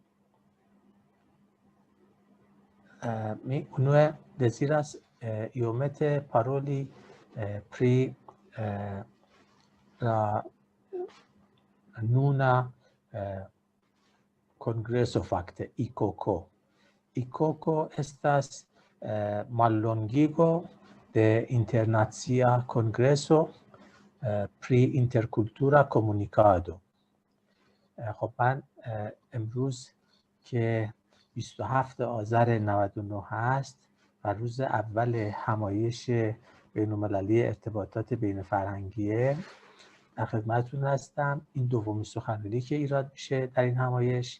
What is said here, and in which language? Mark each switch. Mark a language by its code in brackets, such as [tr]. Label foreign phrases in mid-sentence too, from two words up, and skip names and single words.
[eo] Mi unue deziras iomete paroli pri la nuna kongreso fakte ICOCO. ICOCO estas mallongigo de Internacia Kongreso pri Interkultura Komunikado. [fa] خب من امروز که 27 آذر 99 هست و روز اول همایش بین‌المللی ارتباطات بین فرهنگیه در خدمتتون هستم. این دومین سخنرانی که ایراد میشه در این همایش.